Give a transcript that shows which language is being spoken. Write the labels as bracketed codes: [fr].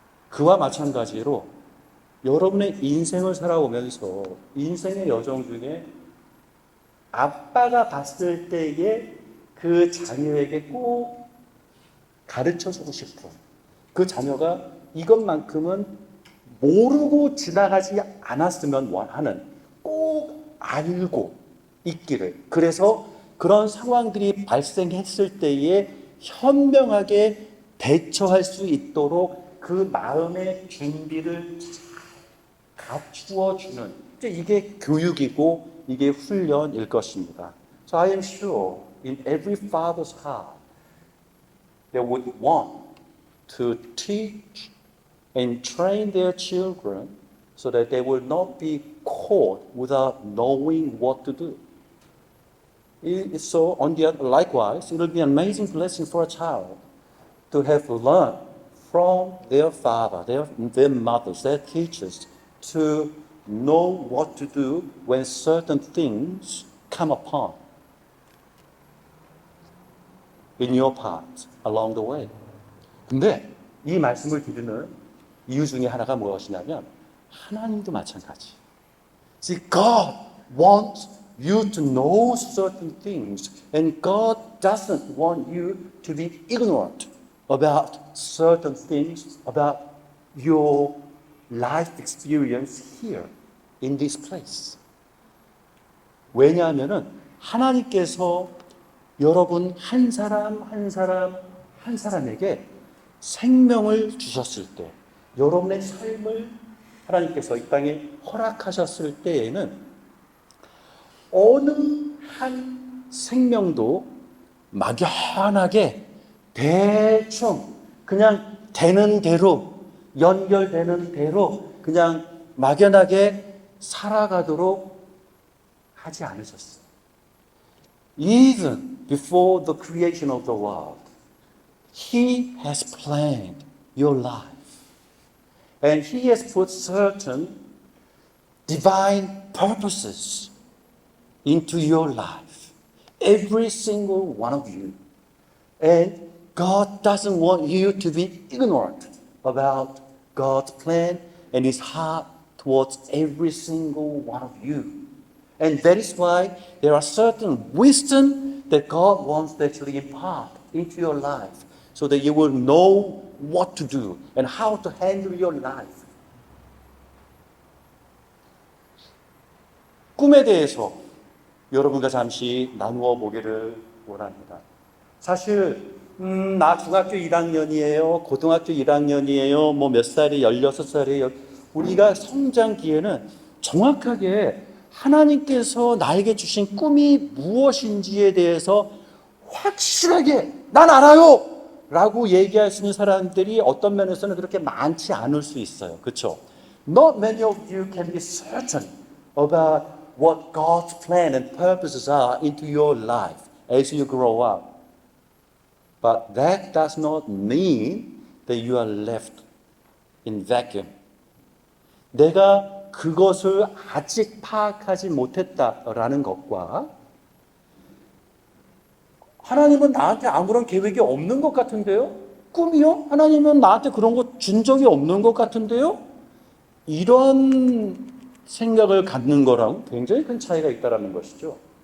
[ko] 그와 마찬가지로 여러분의 인생을 살아오면서 인생의 여정 중에 아빠가 봤을 때의 그 자녀에게 꼭 가르쳐주고 싶은 그 자녀가 이것만큼은 모르고 지나가지 않았으면 하는 꼭 알고 있기를, 그래서 그런 상황들이 발생했을 때에 현명하게 대처할 수 있도록 그 마음의 준비를 갖추어 주는 이게 교육이고 이게 훈련일 것입니다. [en] So I am sure in every father's heart they would want to teach and train their children so that they will not be caught without knowing what to do. So likewise, it will be an amazing blessing for a child to have learned from their father, their mothers, their teachers, to know what to do when certain things come upon in your path along the way. [ko] 근데 이 말씀을 드리는 이유 중에 하나가 무엇이냐면 하나님도 마찬가지. [en] See, God wants you to know certain things, and God doesn't want you to be ignorant about certain things, about your life experience here in this place. [ko] 왜냐하면은 하나님께서 여러분 한 사람 한 사람 한 사람에게 생명을 주셨을 때, 여러분의 삶을 하나님께서 이 땅에 허락하셨을 때에는 어느 한 생명도 막연하게 대충 그냥 되는 대로 연결되는 대로 그냥 막연하게 살아가도록 하지 않으셨어요. [en] Even before the creation of the world, He has planned your life. And He has put certain divine purposes into your life. Every single one of you. And God doesn't want you to be ignorant about God's plan and His heart towards every single one of you. And that is why there are certain wisdom that God wants to actually impart into your life so that you will know what to do and how to handle your life. [ko] 꿈에 대해서 여러분과 잠시 나누어 보기를 원합니다. 사실 나 중학교 1학년이에요. 고등학교 1학년이에요. 뭐 몇 살이 16살이에요. 우리가 성장기에는 정확하게 하나님께서 나에게 주신 꿈이 무엇인지에 대해서 확실하게 난 알아요! 라고 얘기할 수 있는 사람들이 어떤 면에서는 그렇게 많지 않을 수 있어요. 그렇죠? [en] Not many of you can be certain about what God's plan and purposes are into your life as you grow up. But that does not mean that you are left in vacuum. [ko] 내가 그것을 아직 파악하지 못했다라는 것과 하나님은 나한테 아무런 계획이 없는 것 같은데요? 꿈이요? 하나님은 나한테 그런 거 준 적이 없는 것 같은데요? 이런 생각을 갖는 거랑 굉장히 큰 차이가 있다는 것이죠.